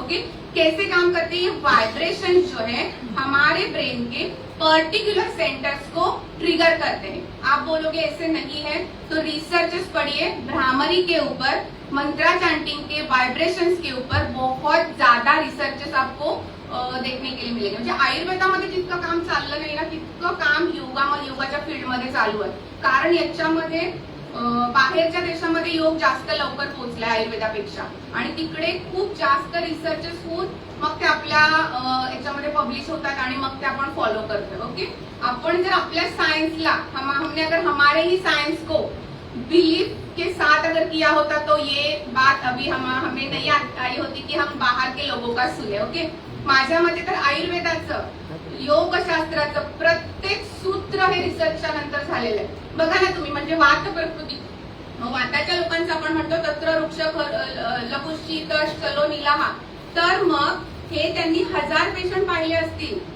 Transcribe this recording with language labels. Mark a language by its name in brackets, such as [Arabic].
[Hindi] Okay, कैसे काम करती है? ये वाइब्रेशन जो है हमारे ब्रेन के पर्टिकुलर सेंटर्स को ट्रिगर करते हैं। आप बोलोगे ऐसे नहीं है, तो रिसर्चेस पढ़िए भ्रामरी के ऊपर, मंत्रा चैंटिंग के वाइब्रेशंस के ऊपर बहुत ज्यादा रिसर्चेस आपको देखने के लिए [Marathi] मिळेल. म्हणजे आयुर्वेदामध्ये जितकं काम चाललं नाही ना तितकं काम योगाच्या फील्डमध्ये चालू आहे. कारण याच्यामध्ये बाहेरच्या देशामध्ये योग जास्त लवकर पोहोचलाय आयुर्वेदापेक्षा आणि तिकडे खूप जास्त रिसर्चेस होऊन मग ते आपल्या याच्यामध्ये पब्लिश होतात आणि मग ते आपण फॉलो करतो. [Hindi] ओके, [Marathi] आपण जर आपल्या सायन्सला [Hindi] हमने अगर हमारे ही साइंस को बिलीव के साथ अगर किया होता तो ये बात अभी हमें नहीं आई होती कि हम बाहर के लोगों का सुने. [Marathi] ओके, माझ्या मते तर आयुर्वेदाचं योगशास्त्राचं प्रत्येक सूत्र हे रिसर्चच्या नंतर झालेलं आहे. बघा ना तुम्ही, म्हणजे वात प्रकृती, वाताच्या लोकांचं आपण म्हणतो [Sanskrit] तत्र वृक्ष लघुशी तश चलो निलाहा. [Marathi] तर मग हे त्यांनी 1000 पेशंट पाहिले असतील.